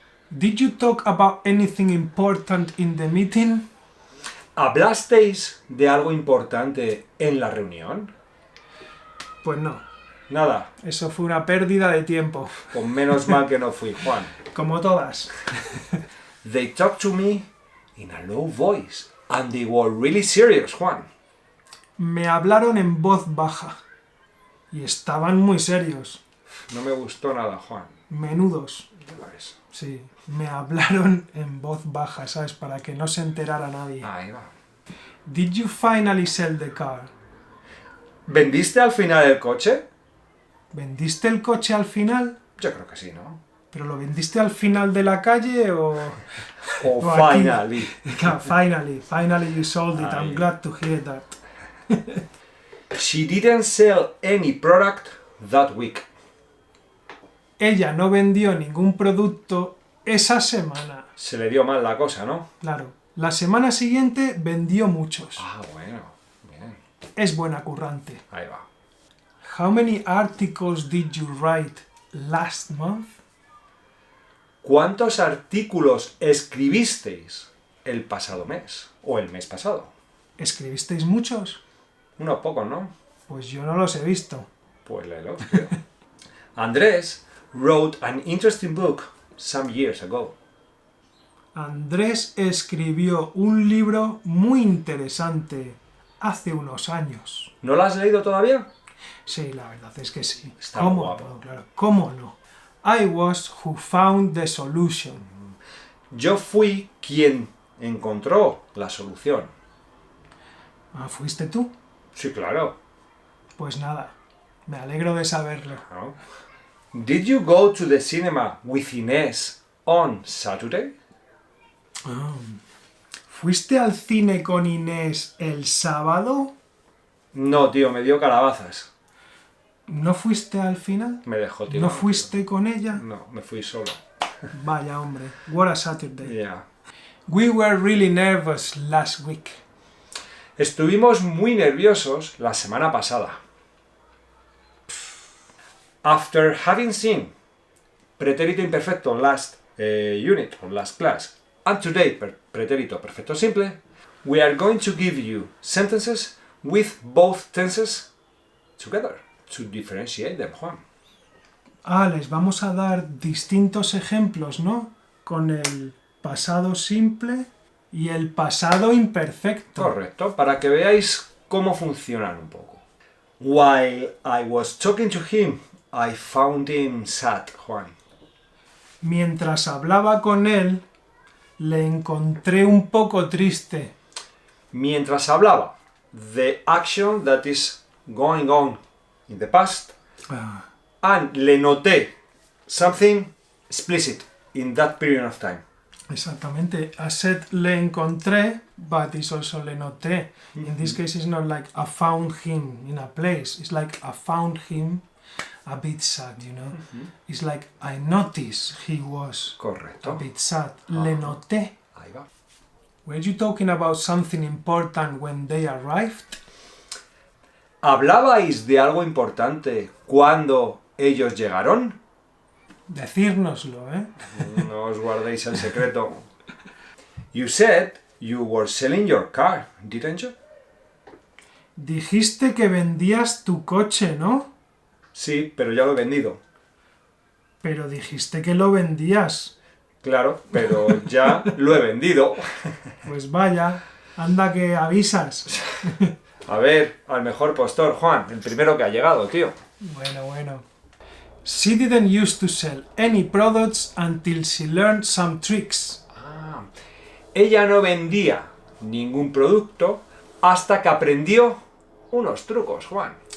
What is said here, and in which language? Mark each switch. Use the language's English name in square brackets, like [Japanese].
[English] Did you talk about anything important in the meeting? [Spanish] ¿Hablasteis de algo importante en la reunión? Pues no. Nada. Eso fue una pérdida de tiempo. Pues menos mal que no fui, Juan. Como todas. [English] They talked to me in a low voice. And they were really serious, Juan. [Spanish] Me hablaron en voz baja. Y estaban muy serios. No me gustó nada, Juan. Menudos. Ya lo ves. Sí. Me hablaron en voz baja, ¿sabes? Para que no se enterara nadie. Ahí va. [English] Did you finally sell the car? [Spanish] ¿Vendiste al final el coche? ¿Vendiste el coche al final? Yo creo que sí, ¿no? ¿Pero lo vendiste al final de la calle o...? O O aquí. [English] finally. Finally you sold it. I'm [Spanish] Ahí. [English] glad to hear that. She didn't sell any product that week. [Spanish] Ella no vendió ningún producto esa semana. Se le dio mal la cosa, ¿no? Claro. La semana siguiente vendió muchos. Ah, bueno. Bien. Es buena currante. Ahí va. [English] How many articles did you write last month? [Spanish] ¿Cuántos artículos escribisteis el pasado mes? ¿O el mes pasado? ¿Escribisteis muchos? Unos pocos, ¿no? Pues yo no los he visto. Pues léelo, tío. [English] Andrés wrote an interesting book some years ago. [Spanish] Andrés escribió un libro muy interesante hace unos años. ¿No lo has leído todavía? Sí, la verdad es que sí. Está ¿Cómo guapo. no? Claro. ¿Cómo no? [English] I was who found the solution. [Spanish] Yo fui quien encontró la solución. Ah, ¿fuiste tú? Sí, claro. Pues nada, me alegro de saberlo. ¿No? [English] Did you go to the cinema with Inés on Saturday? [Spanish] ¿Fuiste al cine con Inés el sábado? No, tío, me dio calabazas. ¿No fuiste al final? Me dejó, tío. ¿No fuiste con ella? No, me fui solo. Vaya hombre, [English] what a Saturday. Yeah. We were really nervous last week. [Spanish] Estuvimos muy nerviosos la semana pasada. [English] After having seen pretérito imperfecto last unit or last class. And today, pretérito perfecto simple, we are going to give you sentences with both tenses together to differentiate them, Juan. [Spanish] Les vamos a dar distintos ejemplos, ¿no? Con el pasado simple y el pasado imperfecto. Correcto, para que veáis cómo funcionan un poco. [English] While I was talking to him, I found him sad, Juan. [Spanish] Mientras hablaba con él, le encontré un poco triste. Mientras hablaba, [English] the action that is going on in the past, and [Spanish] le noté [English] something explicit in that period of time. [Spanish] Exactamente. [English] I said [Spanish] le encontré, [English] but it's also [Spanish] le noté. [English] In this case, it's not like I found him in a place. It's like I found him a bit sad, you know. It's like I noticed he was [Spanish] Correcto. [English] a bit sad. [Spanish] Le noté. Ahí va. [English] Were you talking about something important when they arrived? [Spanish] ¿Hablabais de algo importante cuando ellos llegaron? Decírnoslo, ¿eh? No os guardéis el secreto. [English] You said you were selling your car, didn't you? [Spanish] Dijiste que vendías tu coche, ¿no? Sí, pero ya lo he vendido. Pero dijiste que lo vendías. Claro, pero ya lo he vendido. Pues vaya, anda que avisas. A ver, al mejor postor, Juan, el primero que ha llegado, tío. Bueno. [English] She didn't used to sell any products until she learned some tricks. [Spanish] Ella no vendía ningún producto hasta que aprendió unos trucos, Juan.